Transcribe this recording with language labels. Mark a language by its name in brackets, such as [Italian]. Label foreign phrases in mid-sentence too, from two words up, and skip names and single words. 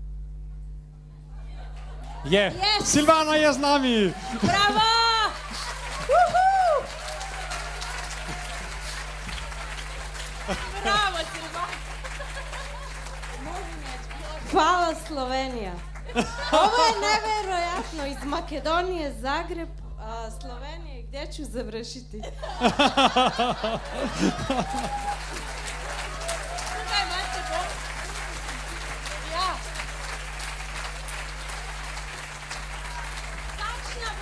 [Slovenian] Je. Yes. Silvana je z nami. Bravo! Bravo, [Croatian] Hvala Slovenija. Ovo je nevjerojatno, iz Makedonije, Zagreb, Slovenije, gdje ću završiti? [Slovenian] Ja. Takšna bo